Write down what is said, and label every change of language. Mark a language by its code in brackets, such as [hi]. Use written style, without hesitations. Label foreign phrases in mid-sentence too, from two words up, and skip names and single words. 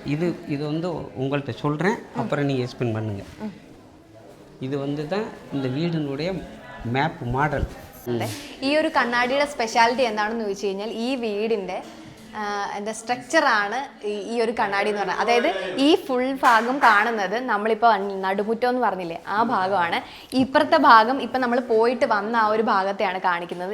[ta] இது வந்து உங்கள்கிட்ட சொல்கிறேன், அப்புறம் நீங்கள் எக்ஸ்பிளைன் பண்ணுங்க. இது வந்து தான் இந்த வீடினுடைய [en] map model. [ml] ഈ ഒരു കണ്ണാടിയുടെ സ്പെഷ്യാലിറ്റി എന്താണെന്ന് ചോദിച്ചു കഴിഞ്ഞാൽ, ഈ വീടിൻ്റെ എന്താ സ്ട്രക്ചറാണ് ഈ ഒരു കണ്ണാടി എന്ന് പറഞ്ഞാൽ. അതായത് ഈ ഫുൾ ഭാഗം കാണുന്നത് നമ്മളിപ്പോൾ നടുമുറ്റം എന്ന് പറഞ്ഞില്ലേ, ആ ഭാഗമാണ്. ഇപ്പുറത്തെ ഭാഗം ഇപ്പം നമ്മൾ പോയിട്ട് വന്ന ആ ഒരു ഭാഗത്തെയാണ് കാണിക്കുന്നത്.